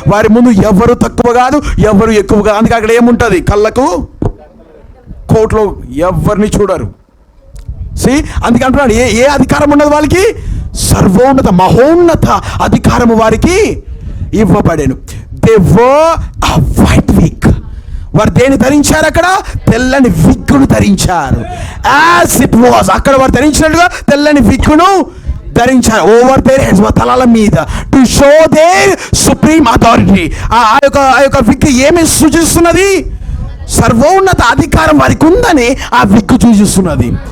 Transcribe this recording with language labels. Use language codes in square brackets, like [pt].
[te] వారి ముందు ఎవరు తక్కువ కాదు, ఎవరు ఎక్కువ కాదు. అందుకే అక్కడ ఏముంటుంది? కళ్ళకు కోర్టులో ఎవరిని చూడరు. అందుకే అంటున్నాడు, ఏ అధికారం ఉన్నది వాళ్ళకి? సర్వోన్నత మహోన్నత అధికారము వారికి ఇవ్వబడేను. [en] They wore a white wig. [te] వారు దేని ధరించారు? అక్కడ తెల్లని విగ్గును ధరించారు. [en] as it was, [te] అక్కడ వారు ధరించినట్టుగా తెల్లని విగ్గును ధరించారు. [en] over their heads, [te] తలల మీద, [en] To show their supreme authority. [te] ఆ యొక్క విగ్ ఏమి సూచిస్తున్నది? సర్వోన్నత అధికారం వారికి ఉందని ఆ విగ్గు సూచిస్తున్నది.